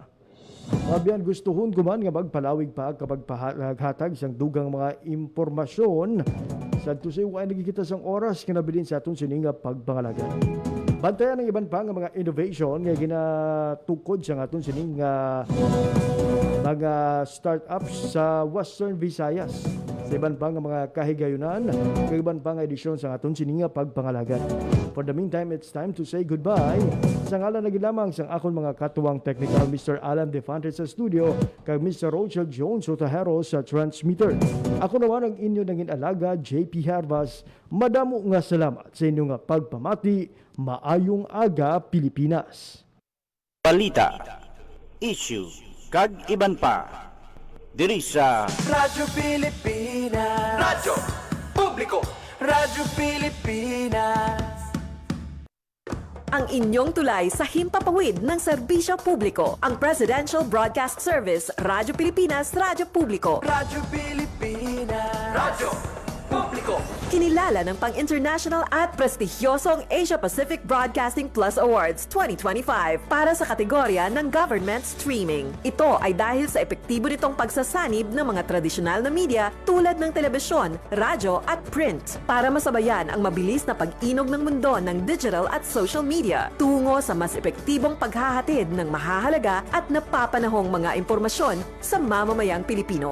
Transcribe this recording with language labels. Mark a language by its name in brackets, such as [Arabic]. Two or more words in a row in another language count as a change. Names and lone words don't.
[Hiligaynon] Mabiyan gustuhon ko man nga magpalawig pa kapag paghatag sang dugang mga impormasyon sa tusay wa nagikita sang oras nga nabilin sa aton sining nga pagpangalaga. Bantayan ang iban pa nga mga innovation nga ginatukod sa aton sining mga startups sa Western Visayas. Sa iban pa nga mga kahigayunan, sa iban pa nga edisyon sa aton sining nga pagpangalaga. [English] For the meantime, it's time to say goodbye. [Hiligaynon] Sa ngalan na ginamang sa akong mga katuwang technical, Mr. Alan Defante sa studio, kag Mr. Rochelle Jones Otahero sa transmitter. Ako naman ang inyo nangin alaga, JP Hervas. Madamo nga salamat sa inyo nga pagpamati. Maayong aga, Pilipinas. Balita, issue, kag iban pa. Diri sa Radyo Pilipinas. Radyo Publiko. Radyo Pilipinas. [Filipino] Ang inyong tulay sa himpapawid ng serbisyo publiko. Ang Presidential Broadcast Service, Radyo Pilipinas, Radyo Publiko. Radyo Pilipinas. Radyo Publiko. Kinilala ng pang-international at prestigyosong Asia Pacific Broadcasting Plus Awards 2025 para sa kategorya ng Government Streaming. Ito ay dahil sa epektibo nitong pagsasanib ng mga tradisyonal na media tulad ng telebisyon, radyo at print para masabayan ang mabilis na pag-inog ng mundo ng digital at [English] social media [Filipino] tungo sa mas epektibong paghahatid ng mahahalaga at napapanahong mga impormasyon sa mamamayang Pilipino.